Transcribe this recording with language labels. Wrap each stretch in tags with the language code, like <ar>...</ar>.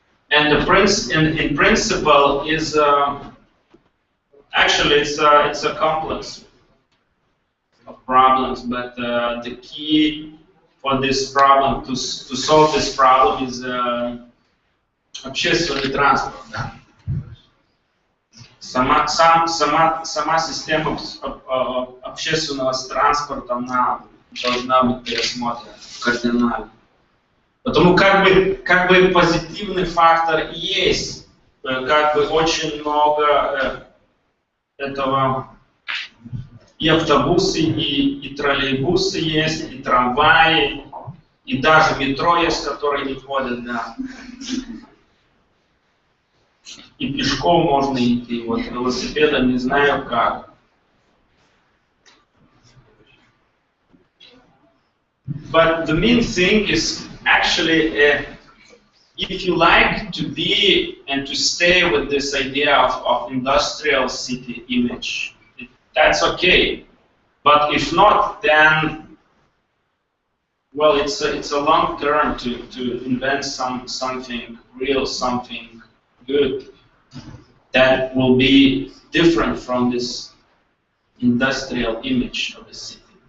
<en>And in principle is actually it's a complex of problems, but the key for this problem, to solve this problem, is</en> <ru>общественный транспорт. Сама система общественного транспорта, она должна быть пересмотрена кардинально. Потому как бы позитивный фактор есть, как бы очень много этого, и автобусы, и троллейбусы есть, и трамваи, и даже метро есть, которые не ходят, да. И пешком можно идти, вот велосипедом не знаю как.</ru> <en>But the main thing is actually, if you like to be and to stay with this idea of industrial city image, that's okay. But if not, then, well, it's a long term to invent something real, something good that will be different from this industrial image of the city.</en>